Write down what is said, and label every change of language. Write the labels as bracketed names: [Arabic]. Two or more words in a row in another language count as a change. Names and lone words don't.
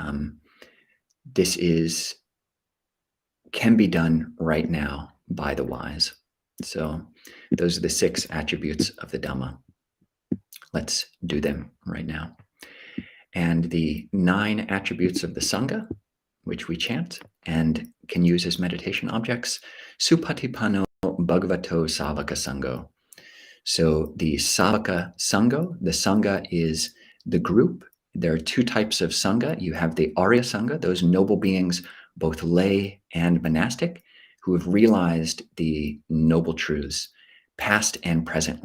[English] This can be done right now by the wise. So those are the 6 attributes of the Dhamma. Let's do them right now. And the 9 attributes of the Sangha, which we chant and can use as meditation objects, [Pali] supatipanno bhagavato savaka sangho. [English] So the [Pali] savaka sangho, [English] the Sangha is the group. There are 2 types of Sangha. You have the Arya Sangha, those noble beings, both lay and monastic, who have realized the noble truths, past and present.